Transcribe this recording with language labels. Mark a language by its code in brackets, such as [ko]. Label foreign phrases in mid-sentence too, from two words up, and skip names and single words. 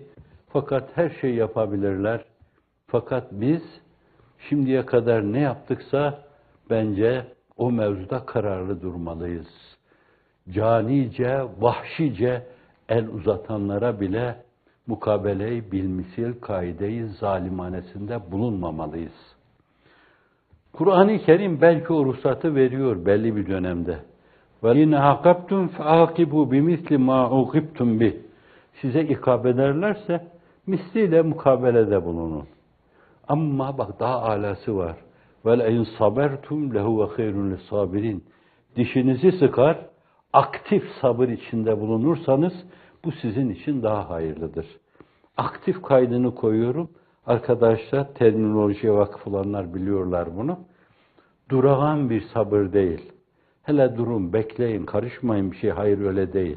[tr] Fakat her şey yapabilirler. Fakat biz şimdiye kadar ne yaptıksa bence o mevzuda kararlı durmalıyız. Canice, vahşice el uzatanlara bile mukabele-i bilmisil kaide-i zalimanesinde bulunmamalıyız. Kur'an-ı Kerim belki o ruhsatı veriyor belli bir dönemde. [ar] وَاِنْ عَقَبْتُمْ فَعَاقِبُوا بِمِثْلِ مَا عُقِبْتُمْ بِهِ [tr] Size ikab ederlerse misliyle mukabelede bulunun. Ama bak daha alası var. [ar] وَلَاِنْ صَبَرْتُمْ لَهُوَ خَيْرٌ لِلصَّابِرِينَ [tr] Dişinizi sıkar, aktif sabır içinde bulunursanız bu sizin için daha hayırlıdır. Aktif kaydını koyuyorum. Arkadaşlar terminolojiye vakıf olanlar biliyorlar bunu. Durağan bir sabır değil. Hele durun, bekleyin, karışmayın bir şey, hayır öyle değil.